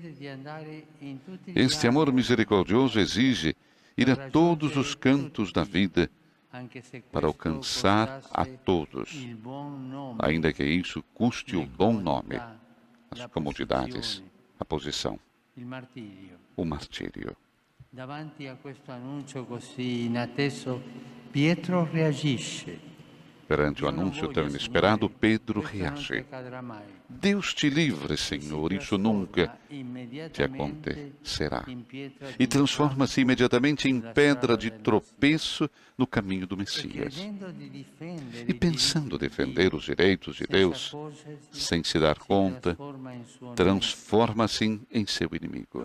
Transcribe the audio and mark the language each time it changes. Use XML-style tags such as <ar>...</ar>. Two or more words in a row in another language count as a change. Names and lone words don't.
<pt>Este amor misericordioso exige ir a todos os cantos da vida para alcançar a todos, ainda que isso custe o bom nome, as comodidades, a posição, o martírio.</pt> <it>Davanti a questo annuncio così inatteso, Pietro reagisce.</it> <pt>Perante o anúncio tão inesperado, Pedro reage. Deus te livre, Senhor, isso nunca te acontecerá. E transforma-se imediatamente em pedra de tropeço no caminho do Messias. E pensando defender os direitos de Deus, sem se dar conta, transforma-se em seu inimigo.</pt>